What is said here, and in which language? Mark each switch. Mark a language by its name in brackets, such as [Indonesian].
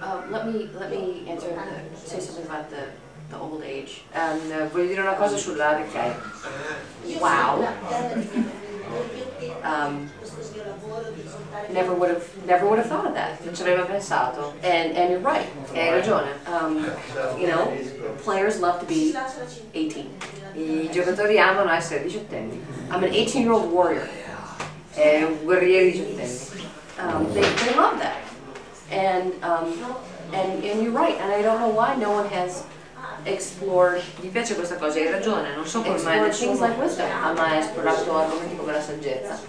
[English] Let me answer say something about the old age. [Italian] Voglio dire una cosa sulla vecchiaia. Wow. [English] Never would have thought of that. [Italian] Non ci avevo pensato. [English] And you're right. [Italian] E hai ragione. [English] You know, players love to be 18. [Italian] I giocatori amano essere diciottenni. [English] I'm an 18-year-old warrior. [Italian] È un guerriero diciottenni. [English] They love that. And you're right. And I don't know why no one has explored [Italian] Gli piace questa cosa, hai ragione, non so come mai [English] things [Italian] nessuno [English] like wisdom. [Italian] ha mai esplorato argomenti come la saggezza.